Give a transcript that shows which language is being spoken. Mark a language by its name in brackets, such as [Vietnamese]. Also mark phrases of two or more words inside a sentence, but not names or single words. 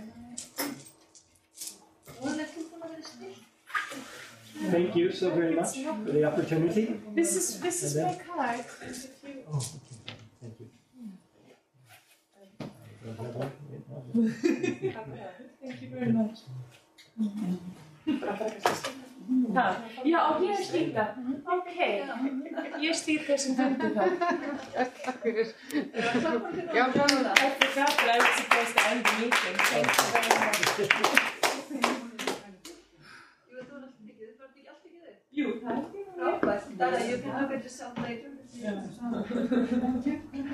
[English] Thank you so very much for the opportunity. This is my card. Oh, okay. Thank you. Thank you very much. [Icelandic] Já, og ég slíta. Ok, ég slít þessum hundi það. Takk fyrir. Já, [English] I forgot that I was supposed to end the meeting. Thank you very much. [Icelandic] Jú, það er Frábært. [English] Dara, you can look at yourself later. Yeah.